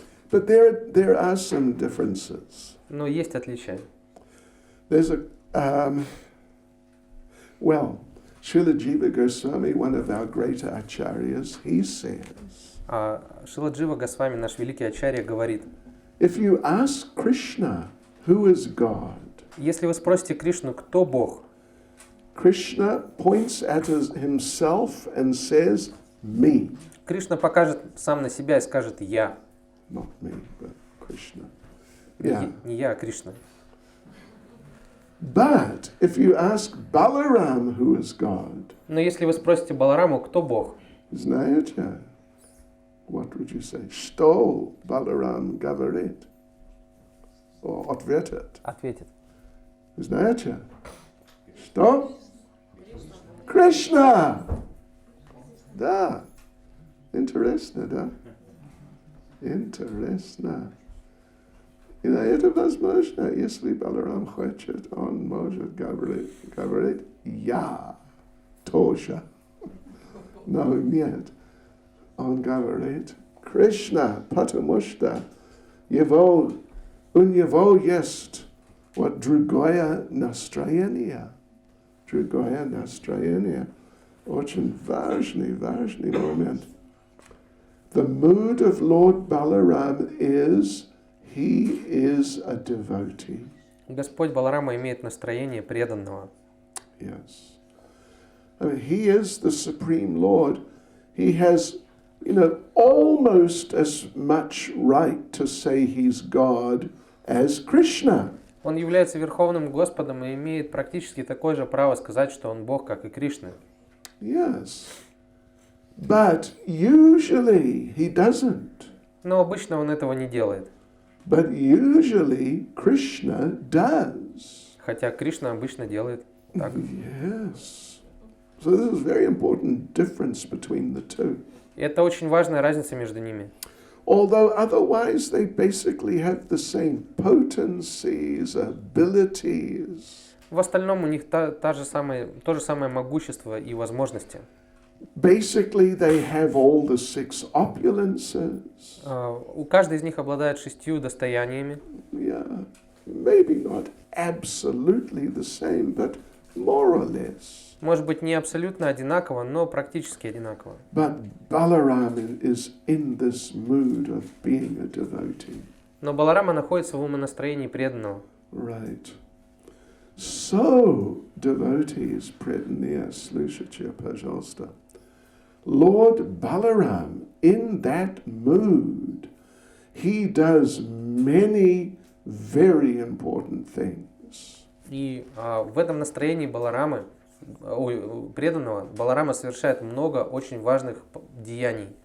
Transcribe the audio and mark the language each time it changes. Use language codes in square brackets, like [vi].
[en] But there are some differences. [ru] Но есть отличия. [en] There's well, Srila Jiva Goswami, one of our greater acharyas, he says, [ru] Шрила Джива Госвами, наш великий ачарья, говорит, [en] if you ask Krishna, who is God, [ru] если вы спросите Кришну, кто Бог, [en] Krishna points at himself and says, me. [ru] Кришна покажет сам на себя и скажет «Я». [en] Not me, but Krishna. Yeah. [ru] Не я, а Кришна. [en] But if you ask Balaram, who is God, [ru] Но если вы спросите Балараму, кто Бог, знаете, [en] what would you say? [ru] Что Balaram говорит? [en] Or [ru] ответит? ответит Знаете? Что? Krishna! Да. Интересно, да? Интересно. И на это возможно, если Баларам хочет, он может говорить «я» тоже. Но нет. Он говорит «Кришна», потому что у него есть вот другое настроение. Другое настроение. Очень важный момент. [en] The mood of Lord Balaram is he is a devotee. [ru] Господь Баларама имеет настроение преданного. [en] Yes. I mean, he is the Supreme Lord. He has, almost as much right to say he's God as Krishna. [ru] Он является Верховным Господом и имеет практически такое же право сказать, что он Бог, как и Кришна. [en] Yes. But usually he doesn't. [ru] Но обычно он этого не делает. [en] But usually Krishna does. [ru] Хотя Кришна обычно делает так. [en] Yes. So this is a very important difference between the two. [ru] И это очень важная разница между ними. [en] Although otherwise they basically have the same potencies, abilities. [ru] В остальном у них то же самое могущество и возможности. [en] Basically they have all the 6 opulences. [ru] У каждой из них обладает 6 достояниями. [en] Yeah, maybe not absolutely the same, but more or less. [ru] Может быть, не абсолютно одинаково, но практически одинаково. [en] But Balarama is in this mood of being a devotee. [ru] Но Баларама находится в умонастроении преданного. [en] Right. So, devotees, [ru] преданные, слушайте, пожалуйста. [en] Lord Balaram, in that mood, he does many very important things. [ru] И в этом настроении Баларамы, преданного, Баларама совершает много очень важных деяний.